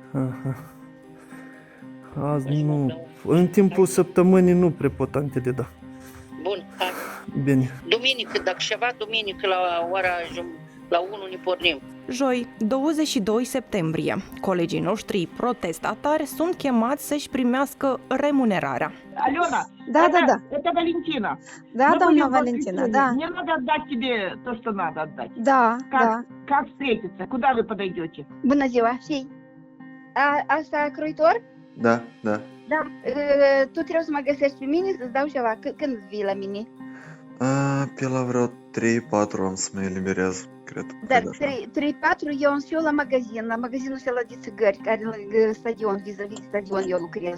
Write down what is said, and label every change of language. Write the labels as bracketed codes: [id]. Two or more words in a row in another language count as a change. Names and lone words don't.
[ro] Azi nu, în timpul săptămânii nu prea pot antele, da. Bun, hai. Bine. Duminică, dacă ceva, duminică la ora la 1 ne pornim. Joi, 22 septembrie, colegii noștri protestatari sunt chemați să-și primească remunerarea. [ru] Алена, да. Это Валентина. Да, Мы доamna будем Валентина, в да. Мне надо отдать тебе то, что надо отдать. Да, как, да. Как встретиться? Куда вы подойдете? [ro] Bună ziua, știi? Asta croitor? Da. Da. Tu trebuie să mă găsești pe mine să-ți dau ceva. Când vii la mine? Pe la vreo 3-4 am să mă eliberez, cred. Dar 3-4 eu însă la magazinul ăsta de țigări, care lângă stadion, vis-a-vis stadion eu lucrez.